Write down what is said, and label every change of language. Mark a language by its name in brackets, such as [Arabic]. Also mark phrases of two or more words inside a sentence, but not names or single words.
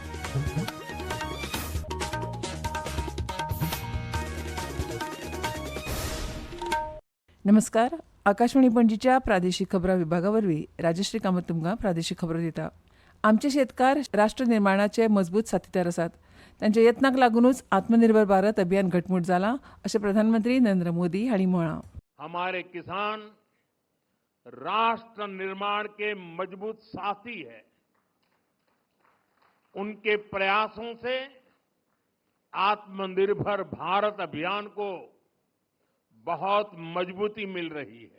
[Konkani] नमस्कार. आकाशवाणी पणजीच्या प्रादेशीक खबरां विभागावरवीं राजश्री कामत तुमकां प्रादेशीक खबरो दिता. आमचे शेतकार राष्ट्र निर्माणाचे मजबूत साथीदार आसात. तांच्या यत्नाक लागूनच आत्मनिर्भर भारत अभियान घटमूट जालां अशें प्रधानमंत्री नरेंद्र मोदी हांणी म्हळां. [Hindi] हमारे किसान राष्ट्र निर्माण के मजबूत साथी है. उनके प्रयासों से आत्मनिर्भर भारत अभियान को बहुत मजबूती मिल रही है.